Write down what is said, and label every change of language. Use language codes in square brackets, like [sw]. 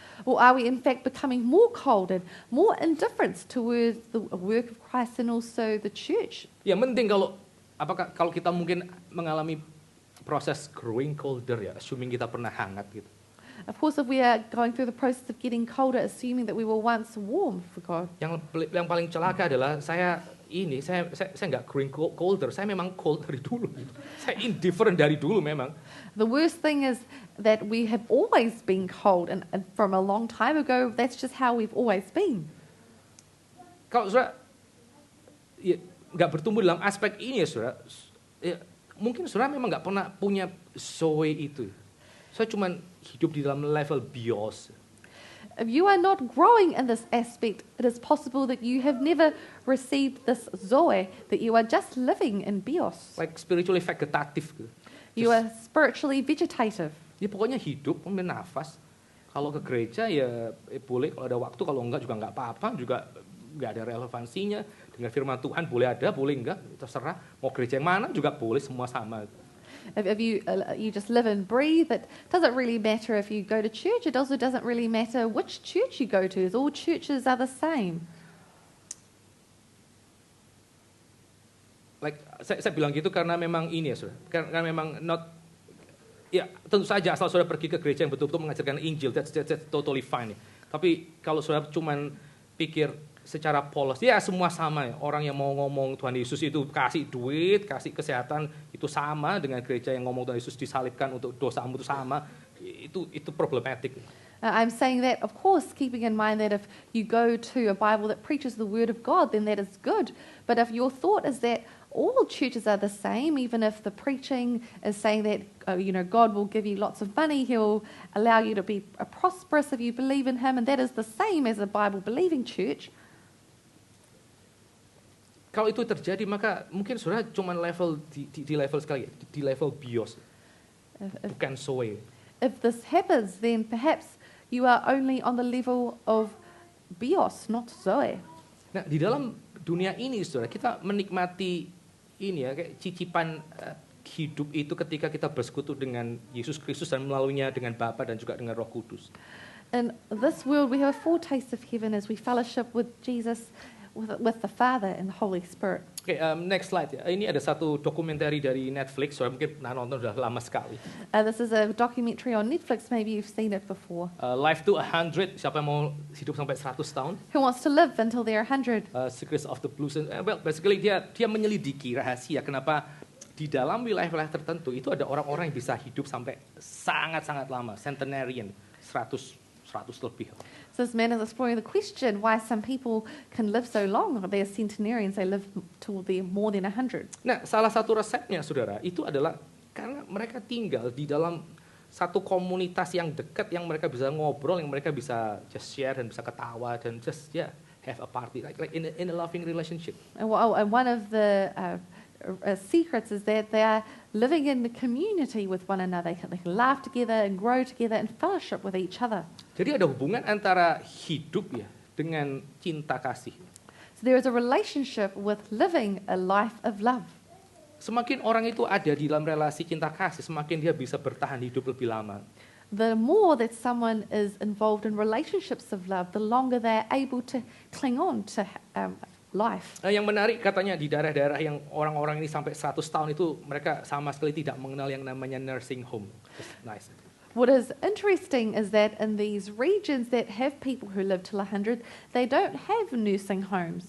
[en] Or are we in fact becoming more cold and more indifferent towards the work of Christ and also the church? [id] Ya penting kalau kita mungkin mengalami proses [en] growing colder [id] ya, assuming kita pernah hangat gitu. [en] Of course, if we are going through the process of getting colder, assuming that we were once warm for God. [id] Yang paling celaka adalah saya nggak [en] growing colder, [id] saya memang cold dari dulu gitu. Saya indifferent dari dulu memang. [en] The worst thing is that we have always been cold, and from a long time ago, that's just how we've always been. [id] Kalau saudara nggak bertumbuh dalam aspek ini ya saudara, mungkin saudara memang nggak pernah punya zoe itu. Saya cuma hidup di dalam level bios. [en] If you are not growing in this aspect, it is possible that you have never received this zoe, that you are just living in bios. Like spiritually vegetative gitu. You are spiritually vegetative. [id] Ya pokoknya hidup, nafas. Kalau ke gereja ya boleh, kalau ada waktu, kalau enggak juga enggak apa-apa, juga enggak ada relevansinya. Dengan firman Tuhan boleh ada, boleh enggak, terserah. Mau gereja yang mana juga boleh, semua sama. [en] If you just live and breathe, it doesn't really matter if you go to church. It also doesn't really matter which church you go to. All churches are the same. [id] Like saya bilang gitu karena memang ini ya saudara, karena memang ya tentu saja asal saudara pergi ke gereja yang betul-betul mengajarkan Injil, [en] that's totally fine. [id] Tapi kalau saudara cuman pikir secara polos, ya semua sama ya. Orang yang mau ngomong Tuhan Yesus itu kasih duit, kasih kesehatan, itu sama dengan gereja yang ngomong Tuhan Yesus disalibkan untuk dosamu itu sama. Itu problematik. [en] I'm saying that, of course, keeping in mind that if you go to a Bible that preaches the Word of God, then that is good. But if your thought is that all churches are the same, even if the preaching is saying that, God will give you lots of money, He'll allow you to be prosperous if you believe in Him, and that is the same as a Bible-believing church. [id] Kalau itu terjadi, maka mungkin saudara cuma level di level sekali, di level bios, bukan soe. [en] If this happens, then perhaps you are only on the level of bios, not zoe. [id] Nah, di dalam dunia ini, saudara, kita menikmati ini ya, kayak cicipan hidup itu ketika kita bersekutu dengan Yesus Kristus dan melaluinya dengan Bapa dan juga dengan Roh Kudus. [en] In this world, we have a foretaste of heaven as we fellowship with Jesus, with the Father and the Holy Spirit. [id] Oke, [en] next slide [id] ya. Ini ada satu dokumenter dari Netflix, soalnya mungkin pernah nonton sudah lama sekali. [en] This is a documentary on Netflix. Maybe you've seen it before. [id] Life to 100, siapa yang mau hidup sampai 100 tahun? [en] Who wants to live until they're 100? [id] Secrets of the Blues. [en] Well, basically [id] dia menyelidiki rahasia kenapa di dalam wilayah-wilayah tertentu itu ada orang-orang yang bisa hidup sampai sangat-sangat lama, centenarian, 100 lebih. [en] So this man is exploring the question why some people can live so long. They're centenarians, they live till they're more than 100. [id] Nah, salah satu resepnya, saudara, itu adalah karena mereka tinggal di dalam satu komunitas yang dekat, yang mereka bisa ngobrol, yang mereka bisa [en] just share [id] dan bisa ketawa dan [en] just have a party like in a loving relationship. And one of the secrets is that they are living in the community with one another. They can laugh together and grow together and fellowship with each other. [id] Jadi ada hubungan antara hidup ya dengan cinta kasih. [en] So there is a relationship with living a life of love. [id] Semakin orang itu ada di dalam relasi cinta kasih, semakin dia bisa bertahan hidup lebih lama. [en] The more that someone is involved in relationships of love, the longer they're able to cling on to life. [id] Yang menarik katanya di daerah-daerah yang orang-orang ini sampai 100 tahun itu mereka sama sekali tidak mengenal yang namanya [en] nursing home. Just nice. What is interesting is that in these regions that have people who live till 100, they don't have nursing homes.